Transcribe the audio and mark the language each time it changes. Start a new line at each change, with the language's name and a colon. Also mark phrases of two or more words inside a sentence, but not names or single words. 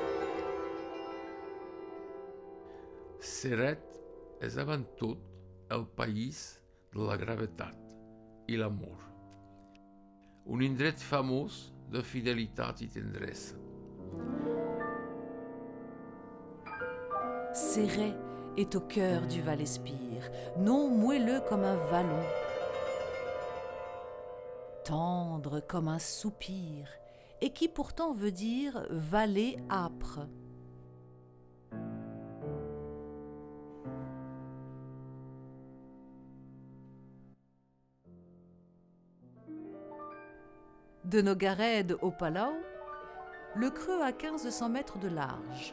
Catalan: Ceret és avant tot el país de la gravetat i l'amor. Un indret famós de fidelitat i tendresa.
French: Ceret est au cœur du Val-Espire, non moelleux comme un vallon, tendre comme un soupir, et qui pourtant veut dire vallée âpre. De Nogared au Palau, le creux a 1500 mètres de large.